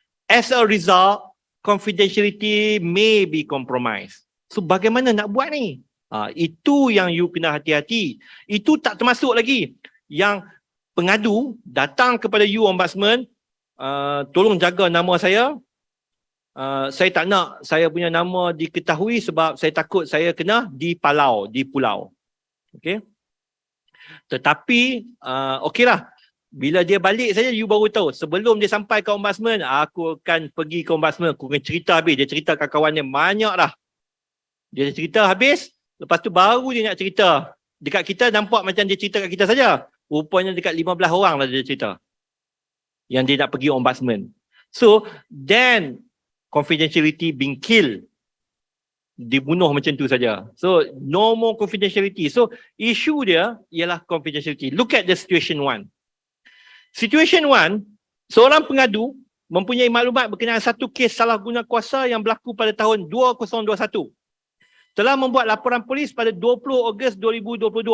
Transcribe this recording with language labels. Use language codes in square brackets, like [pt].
[en] As a result, confidentiality may be compromised. [ms] So bagaimana nak buat ni? Itu yang you kena hati-hati. Itu tak termasuk lagi yang pengadu datang kepada you ombudsman, tolong jaga nama saya. Saya tak nak saya punya nama diketahui sebab saya takut saya kena dipalau, di pulau. Okey. Tetapi okeylah. Bila dia balik saja, you baru tahu. Sebelum dia sampai ke ombudsman, aku akan pergi ke ombudsman. Aku akan cerita habis. Dia cerita kat kawan dia banyak dah. Dia cerita habis. Lepas tu baru dia nak cerita. Dekat kita nampak macam dia cerita kat kita saja. Rupanya dekat 15 orang lah dia cerita. Yang dia nak pergi ombudsman. [en] So, then confidentiality being killed. [ms] Dibunuh macam tu saja. [en] So, no more confidentiality. So, issue [ms] dia ialah [en] confidentiality. Look at the situation 1. [ms] Situation 1, seorang pengadu mempunyai maklumat berkenaan satu kes salah guna kuasa yang berlaku pada tahun 2021. Telah membuat laporan polis pada 20 Ogos 2022.